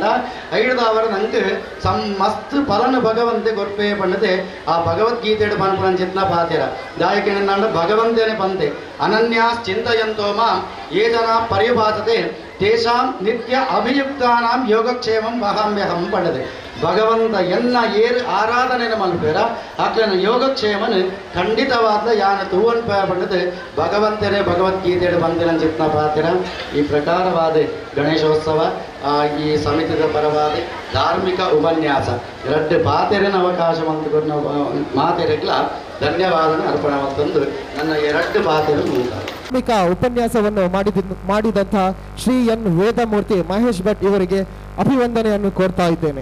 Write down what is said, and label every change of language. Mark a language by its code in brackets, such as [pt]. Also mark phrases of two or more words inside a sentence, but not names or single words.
[tcy] ಐಡದ ಅವರ ನಂಗೆ ಮಸ್ತ್ ಫಲನ ಭಗವಂತೆ ಗೊರ್ಪೆ ಪಂಡದೆ ಆ ಭಗವದ್ಗೀತೆಡು ಪನ್ಪುನಂಚಿತ್ನ ಪಾತೆರ ದಾಯಕೇನಂದಾಂಡ ಭಗವಂತನೇ ಪಂತೆ [sa] अनन्यास् चिन्तयन्तो मां ये जन पर्युपासते तेषां नित्य अभियुक्तानां योगक्षेमं वहाम्यहं [tcy] ಪಂಡದೆ ಭಗವಂತ ಎನ್ನ ಏರು ಆರಾಧನೆ ಮಲ್ಪೇರ ಆಕ್ಲನ ಯೋಗಕ್ಷೇಮನು ಖಂಡಿತವಾದ ಯಾನ ತೂವನ್ ಪಂಡದು ಭಗವಂತನೇ ಭಗವದ್ಗೀತೆಡು ಬಂದಿನ ಚಿತ್ನ ಪಾತೆರ ಈ ಪ್ರಕಾರವಾದ ಗಣೇಶೋತ್ಸವ ಈ ಸಮಿತಿದ ಪರವಾಗಿ ಧಾರ್ಮಿಕ ಉಪನ್ಯಾಸ ಎರಡು ಪಾತೆರಿನ ಅವಕಾಶ ಮಂತ್ರಿನ ಮಾತೆರೆಗ್ಲ ಧನ್ಯವಾದ ಅರ್ಪಣೆ ಮತ್ತೊಂದು ನನ್ನ ಎರಡು ಪಾತೆರು ಮುಂತಾರೆ [kn] ಧಾರ್ಮಿಕ ಉಪನ್ಯಾಸವನ್ನು ಮಾಡಿದಂತಹ ಶ್ರೀ ಎನ್ ವೇದಮೂರ್ತಿ ಮಹೇಶ್ ಭಟ್ ಇವರಿಗೆ ಅಭಿವಂದನೆಯನ್ನು ಕೋರ್ತಾ ಇದ್ದೇನೆ.